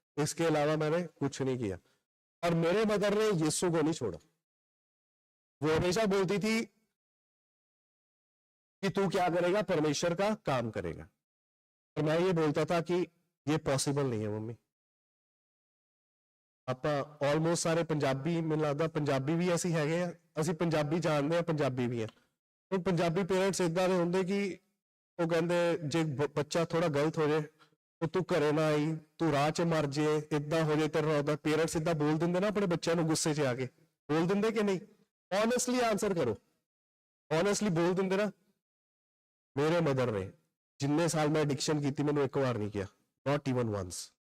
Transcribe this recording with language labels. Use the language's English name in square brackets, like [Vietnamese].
[Hindi] इसके अलावा मैंने कुछ नहीं किया। और मेरे मदर ने यीशु को नहीं छोड़ा। वो हमेशा बोलती थी कि तू क्या करेगा? परमेश्वर का काम करेगा। और मैं ये बोलता था कि ये पॉसिबल नहीं है मम्मी। [Punjabi] ਆਪਾਂ ਆਲਮੋਸਟ ਸਾਰੇ ਪੰਜਾਬੀ, ਮੈਨੂੰ ਲੱਗਦਾ ਪੰਜਾਬੀ ਵੀ ਅਸੀਂ ਹੈਗੇ ਆ, ਅਸੀਂ ਪੰਜਾਬੀ ਜਾਣਦੇ ਆ, ਪੰਜਾਬੀ ਵੀ ਆ। ਉਹ ਪੰਜਾਬੀ ਪੇਰੈਂਟਸ ਇਦਾਂ ਦੇ ਹੁੰਦੇ ਕਿ ਉਹ ਕਹਿੰਦੇ ਜੇ ਬੱਚਾ ਥੋੜਾ ਗਲਤ ਹੋ ਜਾਏ तो तू घरे ना आई, तू राह च मर जे, इदा हो जाए तेरा होता। [Hindi] पेरेंट्स इदा बोल देंगे ना अपने बच्चों को [Punjabi] गुस्से च आके, [Hindi] बोल देंगे कि नहीं? ऑनेस्टली आंसर करो, ऑनेस्टली बोल देंगे ना? मेरे मदर ने जिन्ने साल मैं एडिक्शन की मैंने एक बार नहीं किया, [English] Not even once.